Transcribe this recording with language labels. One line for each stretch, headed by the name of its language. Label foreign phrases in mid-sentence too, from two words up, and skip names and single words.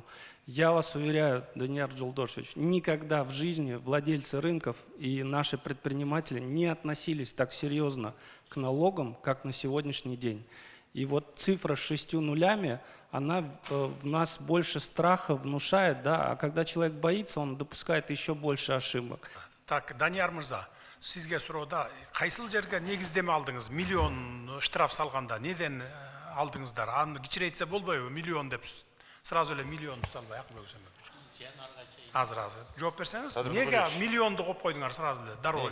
Russian: Я вас уверяю, Данияр Джолдошевич, никогда в жизни владельцы рынков и наши предприниматели не относились так серьезно к налогам, как на сегодняшний день. И вот цифра с 6 нулями, она в нас больше страха внушает, да, а когда человек боится, он допускает еще больше ошибок. Так,
Kyrgyz: Данияр Мырза, сизге суроуда, кайсыл жерге негиздеме алдыңыз? Миллион штраф салганда, неден алдыңыздар? Аны кичирейтсе болбойбу, миллион деп сразу эле миллион салбай, азыр жооп берсеңиз, неге миллионду коюп койдуңар сразу эле, дароо эле?